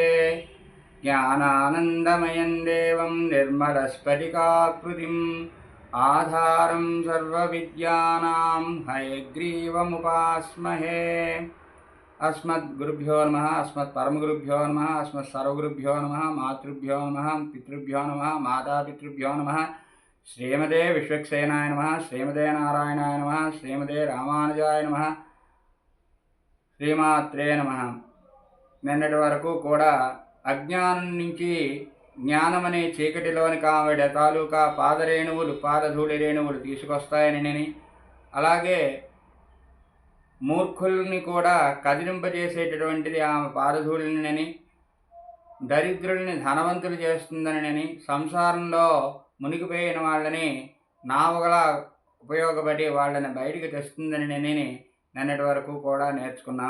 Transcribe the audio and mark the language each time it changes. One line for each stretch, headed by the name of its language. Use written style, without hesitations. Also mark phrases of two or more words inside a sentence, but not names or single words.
Sanskrit: ज्ञानानन्दमयं देवं निर्मलस्फटिकाकृतिम् आधारं सर्वविद्यानां हयग्रीवमुपास्महे। अस्मद्गुरुभ्यो नमः, अस्मत्परमगुरुभ्यो नमः, अस्मत्सर्वगुरुभ्यो नमः, मातृभ्यो नमः, पितृभ्यो नमः, मातापितृभ्यो नमः। श्रीमते विश्वक्सेनाय नमः, श्रीमते नारायणाय नमः, श्रीमते रामानुजाय नमः, శ్రీమాత్రే నమః.
Telugu: నిన్నటి వరకు కూడా అజ్ఞానం నుంచి జ్ఞానమనే చీకటిలోని కావిడ తాలూకా పాదరేణువులు పాదధూళి రేణువులు తీసుకొస్తాయని, అలాగే మూర్ఖుల్ని కూడా కదిలింపజేసేటటువంటిది ఆమె పాదధూళిని, దరిద్రుల్ని ధనవంతులు చేస్తుందనని, సంసారంలో మునిగిపోయిన వాళ్ళని నావగలా ఉపయోగపడి వాళ్ళని బయటికి తెస్తుందని నిన్నటి వరకు కూడా నేర్చుకున్నాం.